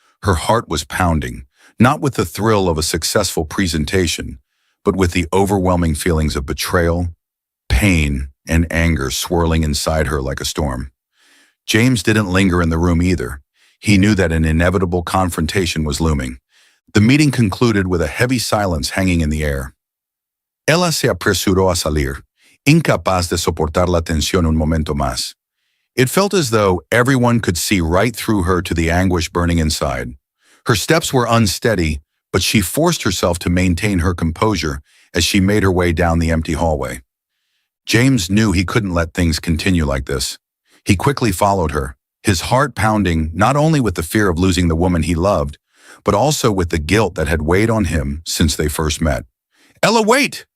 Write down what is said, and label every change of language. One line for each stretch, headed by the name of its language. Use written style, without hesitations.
English: Her heart was pounding, not with the thrill of a successful presentation, but with the overwhelming feelings of betrayal, pain, and anger swirling inside her like a storm. James didn't linger in the room either. He knew that an inevitable confrontation was looming. The meeting concluded with a heavy silence hanging in the air.
Spanish: Ella se apresuró a salir, incapaz de soportar la tensión un momento más.
English: It felt as though everyone could see right through her to the anguish burning inside. Her steps were unsteady, but she forced herself to maintain her composure as she made her way down the empty hallway. James knew he couldn't let things continue like this. He quickly followed her, his heart pounding not only with the fear of losing the woman he loved, but also with the guilt that had weighed on him since they first met. "Ella, wait!"